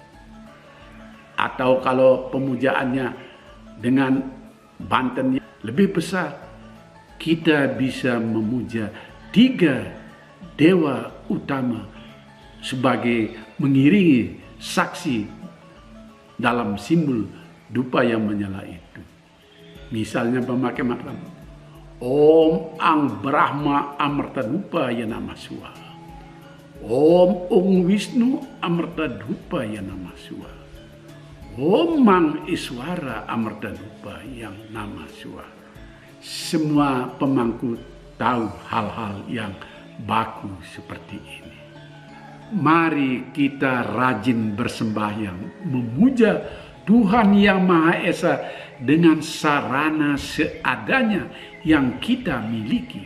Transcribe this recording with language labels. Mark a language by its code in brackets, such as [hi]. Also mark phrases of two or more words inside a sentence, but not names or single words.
[id] Atau kalau pemujaannya dengan banten yang lebih besar, kita bisa memuja 3 dewa utama sebagai mengiringi saksi dalam simbol dupa yang menyala itu. Misalnya pemakai mantram [sa] Om Ang Brahma Amarta Dupa Namah Swaha, Om Ung Wisnu Amarta Dupa Namah Swaha, Om Mang Iswara Amarta Dupa yang Namah Swaha. [id] Semua pemangku tahu hal-hal yang baku seperti ini. Mari kita rajin bersembahyang, memuja Tuhan Yang Maha Esa dengan sarana seadanya yang kita miliki.